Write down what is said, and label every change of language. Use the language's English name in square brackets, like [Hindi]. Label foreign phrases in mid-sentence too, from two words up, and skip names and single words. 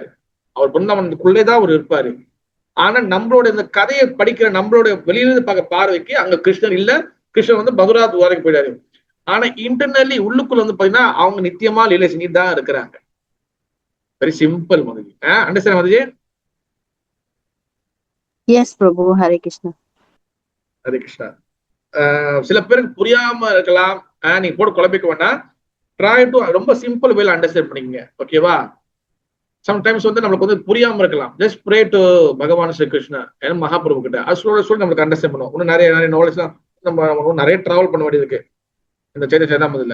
[Tamil] அவர் பிருந்தாவனத்துக்குள்ளேதான் அவர் இருப்பாரு. ஆனா நம்மளோட இந்த கதையை படிக்கிற நம்மளோட வெளியிலிருந்து பார்க்க பார்வைக்கு அங்க கிருஷ்ணர் இல்ல, கிருஷ்ணர் வந்து மதுரா துவாரைக்கு போயிடாரு. ஆனா இன்டர்னலி உள்ளுக்குள்ள வந்து பாத்தீங்கன்னா அவங்க நித்தியமா லீலை செஞ்சுட்டு தான் இருக்கிறாங்க. [English] very simple Mataji. understand Mataji? Yes, Prabhu. Hare Krishna. [Tamil] ஹரே கிருஷ்ணா. சில பேருக்கு புரியாம இருக்கலாம், நீங்க போட்டு குழப்பிக்க வேண்டாம். [English] try to [Tamil] ரொம்ப சிம்பிள் வேல அண்டர்ஸ்டாண்ட் பண்ணிக்கங்க. ஓகேவா? சம்டைம்ஸ் வந்து நம்மளுக்கு வந்து புரியாம இருக்கலாம். [English] just pray to [Tamil] பகவான் ஸ்ரீ கிருஷ்ணா ஏன்னா மகாபிரபு கிட்ட அது சொல்லி நம்மளுக்கு அண்டர்ஸ்டாண்ட் பண்ணுவோம். இன்னும் நிறைய நாலேஜ் எல்லாம் நம்ம நிறைய டிராவல் பண்ண வேண்டியது இருக்கு இந்த சேதாமதில.